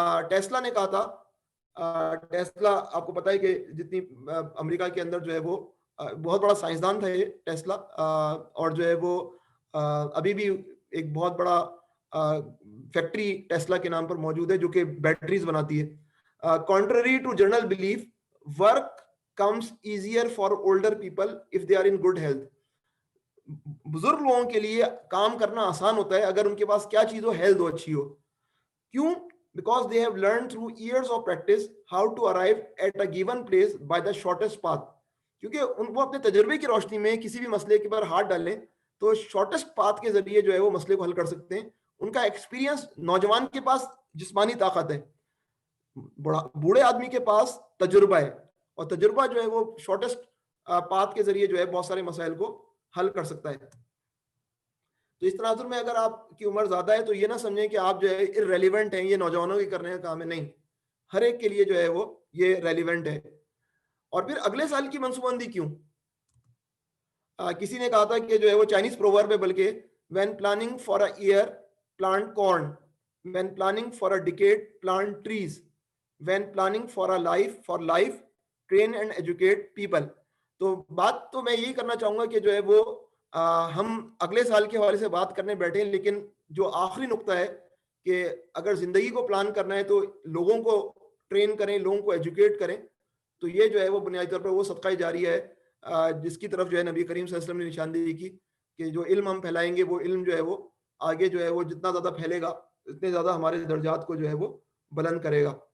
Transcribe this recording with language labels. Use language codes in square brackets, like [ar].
[ur] Tesla نے کہا تھا, ٹیسلا آپ کو پتا ہے کہ جتنی امریکہ کے اندر جو ہے وہ بہت بڑا سائنسدان تھا یہ ٹیسلا, اور جو ہے وہ ابھی بھی ایک بہت بڑا فیکٹری ٹیسلا کے نام پر موجود ہے جو کہ بیٹریز بناتی ہے. [en] Contrary to general belief, work comes easier for older people if they are in good health. [ur] بزرگ لوگوں کے لیے کام کرنا آسان ہوتا ہے اگر ان کے پاس کیا چیز ہو, ہیلتھ ہو, اچھی ہو. کیوں؟ [en] Because they have learned through years of practice how to arrive at a given place by the shortest path. [ur] کیونکہ وہ اپنے تجربے کی روشنی میں کسی بھی مسئلے کے پر ہاتھ ڈالیں تو شارٹیسٹ پاتھ کے ذریعے جو ہے وہ مسئلے کو حل کر سکتے ہیں. ان کا ایکسپیرینس, نوجوان کے پاس جسمانی طاقت ہے, بوڑھے آدمی کے پاس تجربہ ہے, اور تجربہ جو ہے وہ شارٹیسٹ پاتھ کے ذریعے جو ہے بہت سارے مسائل کو حل کر سکتا ہے. تو اس تناظر میں اگر آپ کی عمر زیادہ ہے تو یہ نہ سمجھیں کہ آپ جو ہے irrelevant ہیں, یہ نوجوانوں کے کرنے کا کام ہے. نہیں, ہر ایک کے لیے جو ہے وہ یہ ریلیونٹ ہے. اور پھر اگلے سال کی منصوبہ بندی کیوں؟ کسی نے کہا تھا کہ جو ہے وہ چائنیز پروورب ہے, بلکہ [en] when planning for a year plant corn, when planning for a decade plant trees, when planning for life train and educate people. [ur] تو بات تو میں یہی کرنا چاہوں گا کہ جو ہے وہ ہم اگلے سال کے حوالے سے بات کرنے بیٹھے ہیں, لیکن جو آخری نقطہ ہے کہ اگر زندگی کو پلان کرنا ہے تو لوگوں کو ٹرین کریں, لوگوں کو ایجوکیٹ کریں. تو یہ جو ہے وہ بنیادی طور پر وہ صدقہ جاریہ ہے جس کی طرف جو ہے نبی کریم صلی اللہ علیہ وسلم نے نشاندہی کی کہ جو علم ہم پھیلائیں گے وہ علم جو ہے وہ آگے جو ہے وہ جتنا زیادہ پھیلے گا اتنے زیادہ ہمارے درجات کو جو ہے وہ بلند کرے گا.